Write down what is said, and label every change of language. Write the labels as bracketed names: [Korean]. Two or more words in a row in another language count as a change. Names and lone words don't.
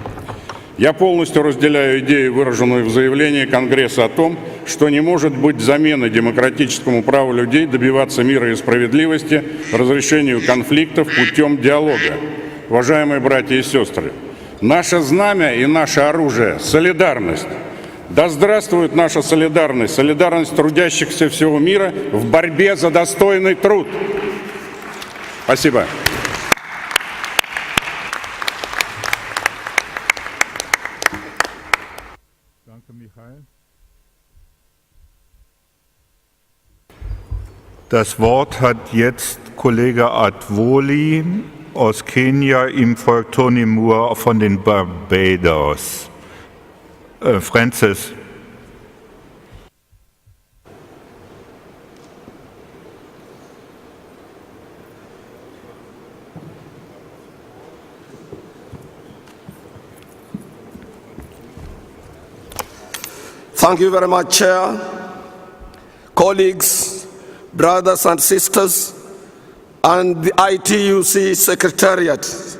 [Russian] Я полностью разделяю идею, выраженную в заявлении Конгресса о том, что не может быть замены демократическому праву людей добиваться мира и справедливости, разрешению конфликтов путем диалога. Уважаемые братья и сестры, наше знамя и наше оружие – солидарность. Да здравствует наша солидарность, солидарность трудящихся всего мира в борьбе за достойный труд. Спасибо. [German] Das Wort hat jetzt Kollege Advoli aus Kenia, ihm folgt Tony Moore von den Barbados. Francis. [English] Thank you very much, Chair, colleagues, brothers and sisters, and the ITUC Secretariat.